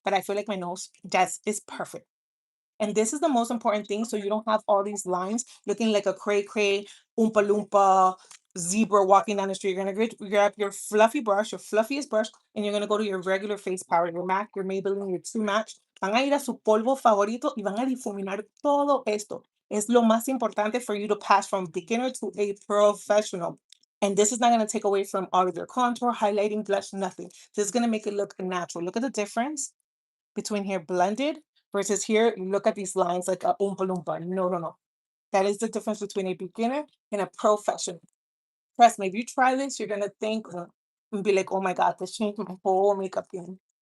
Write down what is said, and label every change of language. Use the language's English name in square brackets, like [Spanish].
[English] But I feel like my nose just is perfect. And this is the most important thing. So you don't have all these lines looking like a cray cray, oompa loompa, zebra walking down the street. You're going to grab your fluffy brush, your fluffiest brush, and you're going to go to your regular face powder, your MAC, your Maybelline, your True Match. [Spanish] Van a ir a su polvo favorito y van a difuminar todo esto. Es lo más importante [English] for you to pass from beginner to a professional. And this is not going to take away from all of your contour, highlighting, blush, nothing. This is going to make it look natural. Look at the difference between here blended versus here, look at these lines like a oompa loompa. No, no, no. That is the difference between a beginner and a professional. Trust me, if you try this, you're gonna think and be like, oh my God, this changed my whole makeup game.